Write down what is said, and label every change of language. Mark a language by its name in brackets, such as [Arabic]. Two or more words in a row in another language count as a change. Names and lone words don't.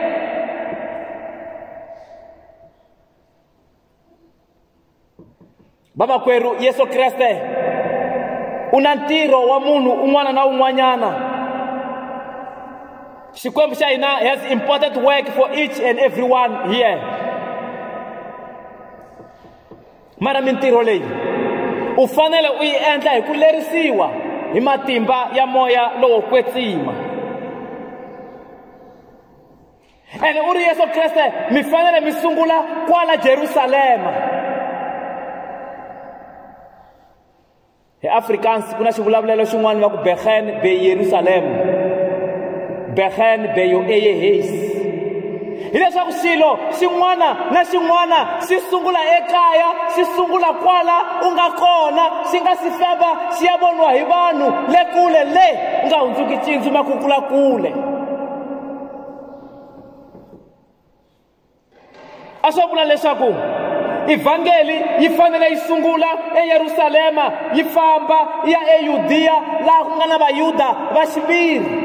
[Tsonga] Vamakwerhu, Yesu Kreste u na ntirho wa munhu un'wana na un'wanyana. Xikwembu xa hina [English] has important work for each and everyone here. [Tsonga] Mara mintirho leyi u fanele u yi endla hi ku lerisiwa hi matimba ya moya lowo kwetsima. Ene u ri Yesu Kreste mi fanele mi sungula kwala Jerusalema. Hi Afrikaans ku na xivulavulelo xin'wana va ku [English] begin by Jerusalem, begin by your eyeheis. [Tsonga] Hileswaku xilo xin'wana na xin'wana xi sungula ekaya, xi sungula kwala u nga kona, xi nga si famba xi ya voniwa hi vanhu le kule le u nga hundzuki cindzu makukula kule. A swo vula leswaku ivhangeli yi fanele yi sungula eYerusalema, yi famba yi ya eYudeya laha ku nga na vayuda va xiviri.